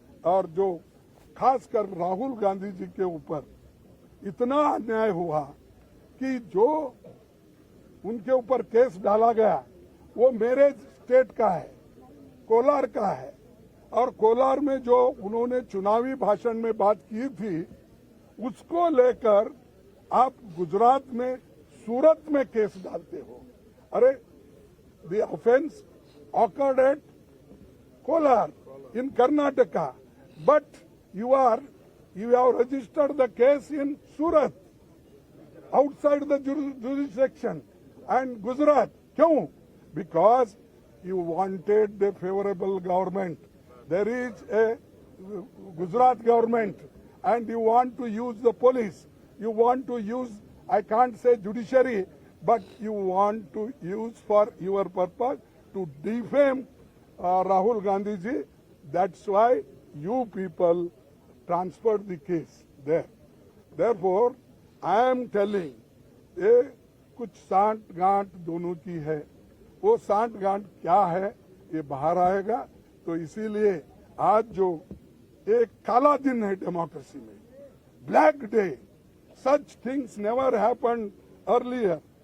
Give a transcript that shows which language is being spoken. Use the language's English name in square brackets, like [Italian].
[Hindi] और जो खासकर राहुल गांधी जी के ऊपर इतना अन्याय हुआ कि जो उनके ऊपर केस डाला गया वो मेरे स्टेट का है, कोलार का है। और कोलार में जो उन्होंने चुनावी भाषण में बात की थी, उसको लेकर आप गुजरात में, सूरत में केस डालते हो। [English] अरे the offence occurred at Kolar in Karnataka, but you have registered the case in Surat, outside the jurisdiction, and Gujarat. [Hindi] क्यों? [English] Because you wanted the favorable government. There is a Gujarat government, and you want to use the police. You want to use, I can't say judiciary, but you want to use for your purpose to defame Rahul Gandhi ji. That's why you people transferred the case there. Therefore, I am telling, [Hindi] ये कुछ सांठ गांठ दोनों की है। वो सांठ गांठ क्या है ये बाहर आएगा। तो इसीलिए आज जो एक काला दिन है डेमोक्रेसी में, black day, [English] Such things never happened earlier.